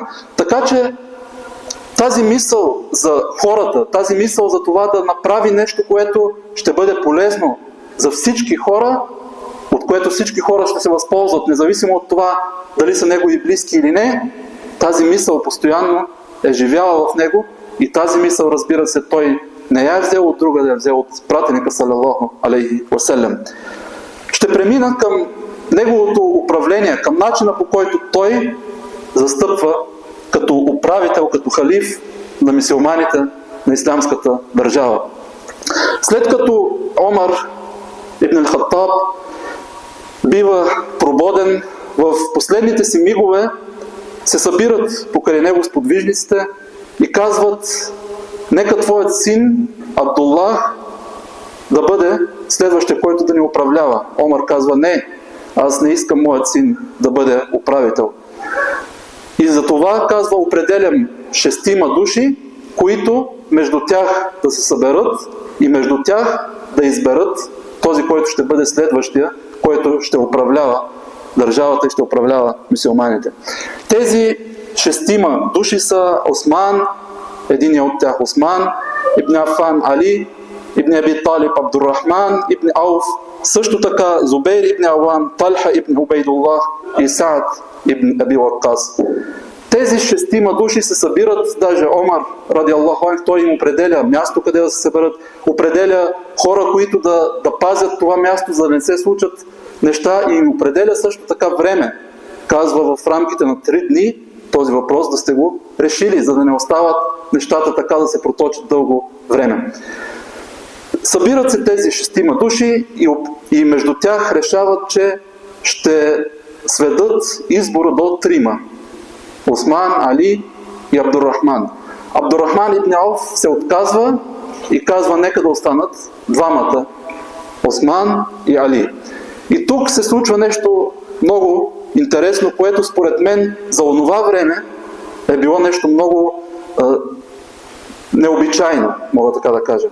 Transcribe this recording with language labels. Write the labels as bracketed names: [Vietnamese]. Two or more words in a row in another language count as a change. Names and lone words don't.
[Bulgarian] Така че тази мисъл за хората, тази мисъл за това да направи нещо, което ще бъде полезно за всички хора, от което всички хора ще се възползват, независимо от това дали са негови близки или не, тази мисъл постоянно е живяла в него и тази мисъл, разбира се, той не я е взел от друга, да я е взел от пратеника [Arabic] صلى الله عليه وسلم. [Bulgarian] Ще премина към неговото управление, към начина, по който той застъпва като управител, като халиф на мюсюлманите на ислямската държава. След като Омар ибн ал-Хаттаб бива прободен, в последните си мигове се събират покрай него сподвижниците и казват: нека твоят син Абдуллах да бъде следващия, който да ни управлява. Омар казва: не, аз не искам моят син да бъде управител. И за това, казва, определям 6 души, които между тях да се съберат и между тях да изберат този, който ще бъде следващия, който ще управлява държавата и ще управлява мюсюлманите. Тези 6 души са Осман, единият от тях Осман, Ибн Афан Али, Ибн Аби Талиб Абдуррахман, Ибн Ауф, също така Зубейр ибн Аван, Талха ибн Убейдуллах и Саад ибн Аби Ваккас. Тези 6 души се събират, даже Омар, [Arabic] رضي الله عنه, [Bulgarian] той им определя място, къде да се съберат, определя хора, които да пазят това място, за да не се случат неща, и им определя също така време. Казва в рамките на 3 дни този въпрос да сте го решили, за да не остават нещата така да се проточат дълго време. Събират се тези 6 души и между тях решават, че ще сведат избора до 3. Осман, Али и Абдуррахман. Абдуррахман ибн Ауф се отказва и казва: нека да останат 2, Осман и Али. И тук се случва нещо много интересно, което според мен за онова време е било нещо много необичайно, мога така да кажа.